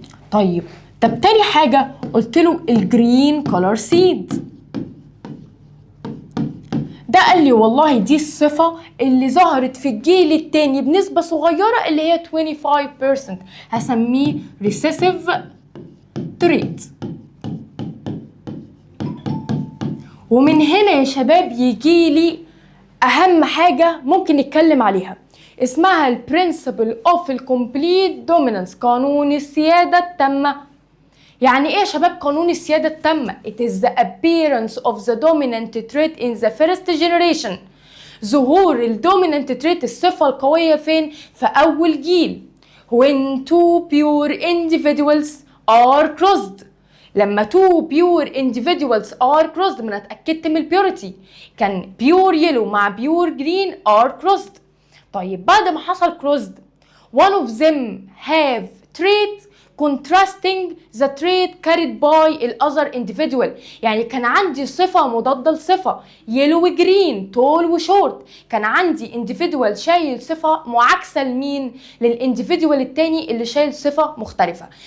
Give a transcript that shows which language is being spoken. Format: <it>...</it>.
<ar>طيب طب تاني حاجة قلت له الجرين كولر سيد ده، قال لي والله دي الصفة اللي ظهرت في الجيل التاني بنسبة صغيرة اللي هي 25%، هسميه ريسيسيف تريت. ومن هنا يا شباب يجي لي اهم حاجة ممكن نتكلم عليها اسمها البرنسبل اوف الكومبليت دومينانس، قانون السيادة التامة. يعني ايه يا شباب قانون السيادة التامة؟</ar> <en>It is the appearance of the dominant trait in the first generation.</en> <ar>ظهور الدومينانت تريت الصفة القوية فين؟ في أول جيل.</ar> <en>When two pure individuals are crossed. لما two pure individuals are crossed،</en> <ar>ما انا اتأكدت من البيوريتي، كان</ar> <en>pure yellow مع pure green are crossed.</en> <ar>طيب بعد ما حصل</ar> <en>crossed one of them have trait contrasting the trait carried by the other individual،</en> <ar>يعني كان عندي صفة مضادة لصفة yellow و green tall و short، كان عندي individual شايل صفة معاكسة لمين؟ للانديفيدوال التاني اللي شايل صفة مختلفة.</ar>